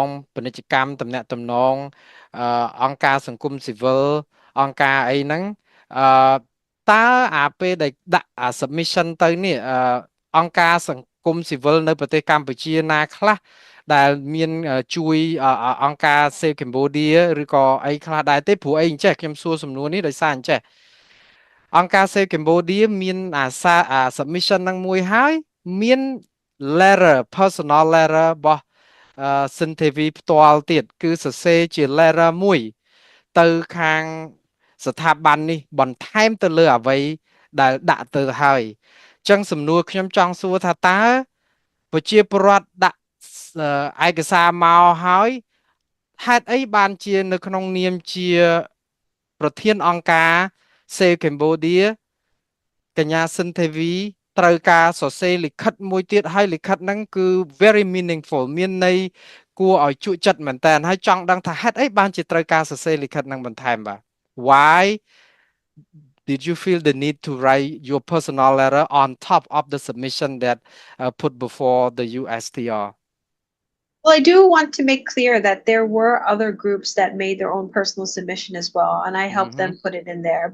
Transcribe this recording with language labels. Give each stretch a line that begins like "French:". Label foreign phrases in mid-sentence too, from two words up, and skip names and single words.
Khmer: ពាណិជ្ជកម្មទំនាក់ទំនងអង្គការសង្គមស៊ីវិលអង្គការអីហ្នឹងតើអាពេលដែលដាក់submission ទៅនេះអង្គការសង្គមស៊ីវិលនៅប្រទេសកម្ពុជាណាខ្លះដែលមានជួយអង្គការ Save Cambodia ឬក៏អីខ្លះដែរទេព្រោះអីអញ្ចេះខ្ញុំសួរសំណួរនេះដោយសារអញ្ចេះអង្គការ Save Cambodia មានsubmission នឹងមួយហើយមាន
English: letter personal letter
Khmer: របស់សិនទេវីផ្ទាល់ទៀតគឺសរសេរជា letter មួយទៅខាងស្ថាប័ននេះបន្ថែមទៅលើអ្វីដែលដាក់ទៅ ហើយអញ្ចឹងសំណួរខ្ញុំចង់សួរថាតើប្រជាពលរដ្ឋដាក់ឯកសារមកហើយហេតុអីបានជានៅ ក្នុងនាមជាប្រធានអង្គការ Save Cambodia កញ្ញាសិនទេវីត្រូវការសរសេរលិខិតមួយទៀតហើយលិខិតហ្នឹងគឺ
English: very meaningful
Khmer: មានន័យគួរឲ្យជក់ចិត្តមែនតើហើយចង់ដឹងថាហេតុអីបានជាត្រូវការសរសេរលិខិតហ្នឹងបន្ថែមបាទ
English: Why did you feel the need to write your personal letter on top of the submission that put before the USTR? Well, I do want to make clear that there were other groups that made their own personal submission as well, and I helped them put it in there.